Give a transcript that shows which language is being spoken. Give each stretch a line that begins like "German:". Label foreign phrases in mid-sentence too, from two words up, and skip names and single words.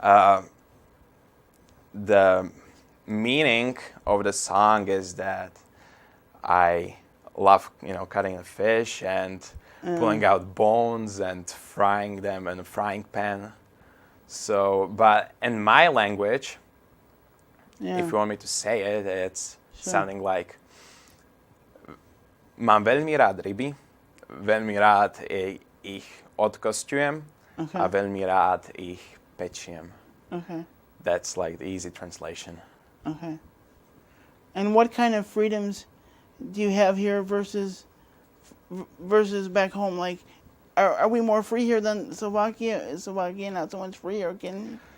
English: The meaning of the song is that I love, cutting a fish and pulling out bones and frying them in a frying pan. So, but in my language, Yeah. if you want me to say it, it's Sure. sounding like
Slovak: mám veľmi rád ryby, veľmi rád ich odkostujem a veľmi rád ich pečiem.
English: Okay. That's like the easy translation. Okay. And what kind of freedoms do you have here versus back home? Like, are we more free here than Slovakia? Is Slovakia not so much free, or can?